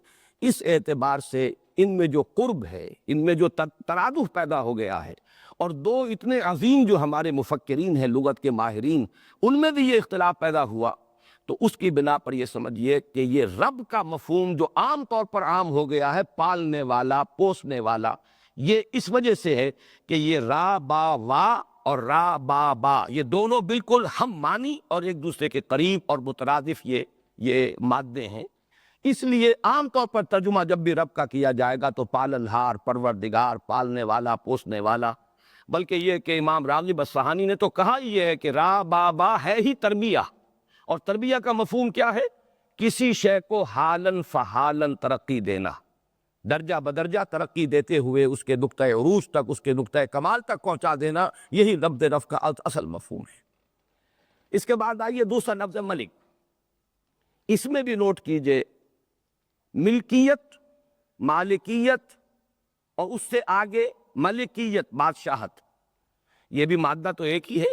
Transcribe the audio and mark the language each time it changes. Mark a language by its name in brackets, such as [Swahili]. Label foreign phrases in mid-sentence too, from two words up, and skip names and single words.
[Urdu] اس اعتبار سے ان میں جو قرب ہے، ان میں جو ترادف پیدا ہو گیا ہے، اور دو اتنے عظیم جو ہمارے مفکرین ہیں لغت کے ماہرین، ان میں بھی یہ اختلاف پیدا ہوا، تو اس کی بنا پر یہ سمجھیے کہ یہ رب کا مفہوم جو عام طور پر عام ہو گیا ہے، پالنے والا، پوسنے والا، یہ اس وجہ سے ہے کہ یہ را با وا اور را با با یہ دونوں بالکل ہم معنی اور ایک دوسرے کے قریب اور مترادف یہ مادے ہیں۔ اس لیے عام طور پر ترجمہ جب بھی رب کا کیا جائے گا تو پالنہار، پروردگار، پالنے والا، پوسنے والا، بلکہ یہ کہ امام راغب اصفہانی نے تو کہا یہ ہے کہ را با با ہے ہی تربیہ، اور تربیہ کا مفہوم کیا ہے؟ کسی شے کو [Arabic] حالن فحالن [Urdu] ترقی دینا، درجہ بدرجہ ترقی دیتے ہوئے اس کے نقطۂ عروج تک، اس کے نقطۂ کمال تک پہنچا دینا، یہی لفظ رف کا اصل مفہوم ہے۔ اس کے بعد آئیے دوسرا لفظ ملک، اس میں بھی نوٹ کیجئے ملکیت، مالکیت، اور اس سے آگے ملکیت، بادشاہت، یہ بھی مادہ تو ایک ہی ہے۔